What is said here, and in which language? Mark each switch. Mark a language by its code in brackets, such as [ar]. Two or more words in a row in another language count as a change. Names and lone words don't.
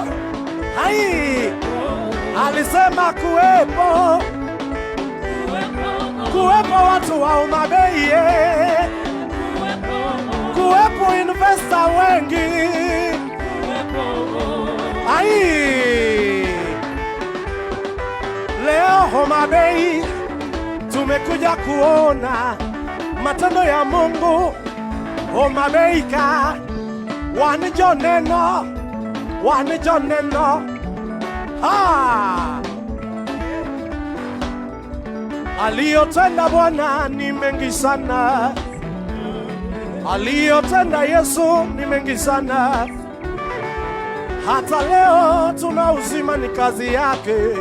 [sw] Hai, alisema kuwepo, kuwepo watu wa Homa Bay, kuwepo investor wengi. Hai, leo Homa Bay tumekuja kuona matendo ya Mungu. [luo] Homa Bay ka wanijo neno, wanijo neno. [sw] Aliyotenda Bwana ni mengi sana. Aliyotenda Yesu ni mengi sana. Hata leo tuna uzima ni kazi yake.